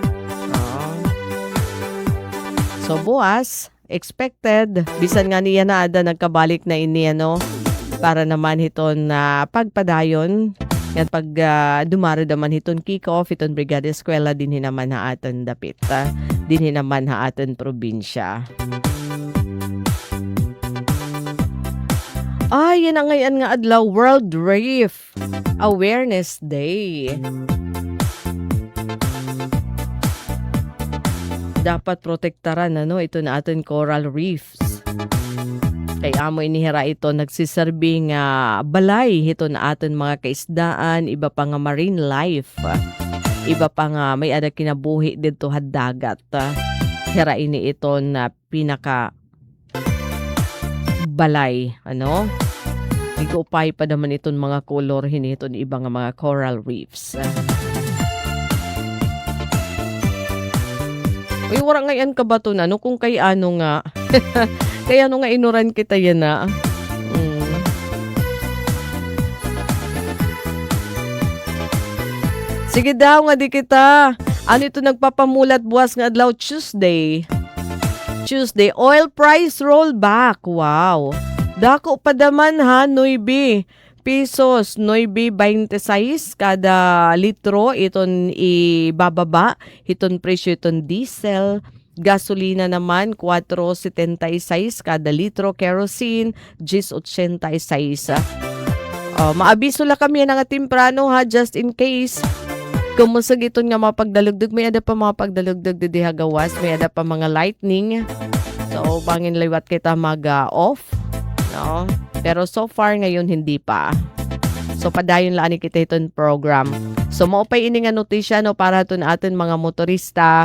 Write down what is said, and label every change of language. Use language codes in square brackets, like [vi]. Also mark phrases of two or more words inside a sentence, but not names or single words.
[war] So, buwas, expected, bisan nga niya na ada nagkabalik na ini, para naman hiton na pagpadayon. Yan pag dumaro naman hiton kick-off, hiton Brigada Eskwela, din naman aton dapit. Din naman aton probinsya. Ay, yan ang ngayon nga adlaw, World Reef Awareness Day. Dapat protektaran ito na aton [en] coral reefs. [war] Kay amo inihira ito nagsiserbi nga balay ito na aton mga kaisdaan, iba pa nga [en] marine life. [war] Iba pa nga may ada kinabuhi dito dagat. Hira ini ito na pinaka balay, Nag-upay pa naman itong mga color hinito ni iba nga mga [en] coral reefs. [war] Uy, wala ngayon ka ba ito na? Kung kay ano nga. Kaya nga inuran kita yan na. Sige daw nga di kita. Ano ito nagpapamulat buwas nga adlaw Tuesday? [en] Oil price rollback. Wow. [war] Dako pa daman 9 pesos, 9.26 kada litro iton ibababa, iton presyo iton diesel, gasolina naman 4.76 kada litro, kerosene 10.86. Maabiso la kami nga timprano [en] just in case. [war] Kumusag iton nga mapagdalugdog, may ada pa mga pagdalugdog di hagawas, may ada pa mga lightning. So bangin liwat kita mag-off. No? Pero [en] so far [war] ngayon hindi pa. So padayon lang kita itong program. So maupay ini nga notisya para aton aton mga motorista.